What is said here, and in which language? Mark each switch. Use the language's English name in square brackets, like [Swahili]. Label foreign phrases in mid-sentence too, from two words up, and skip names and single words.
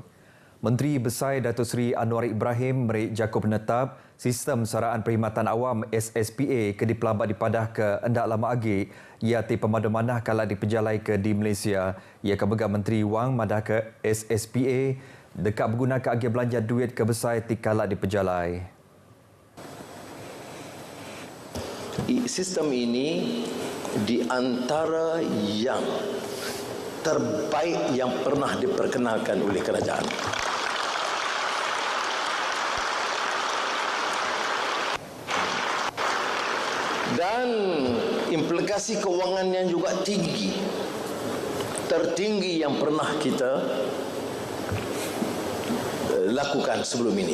[Iban] Menteri Besar Datuk Seri Anwar Ibrahim merik Jakub menetap sistem saraan perkhidmatan awam SSPA ke dipelabat dipadah ke endak lama agi ia ti pemadu manah kala dipejalai ke di Malaysia. Ia kebegar Menteri Wang madah ke SSPA dekat berguna ke agi belanja duit ke besar tikala dipejalai. [Malay] Sistem ini di antara yang terbaik yang pernah diperkenalkan oleh kerajaan. Dan implikasi kewangannya juga tinggi, tertinggi yang pernah kita lakukan sebelum ini.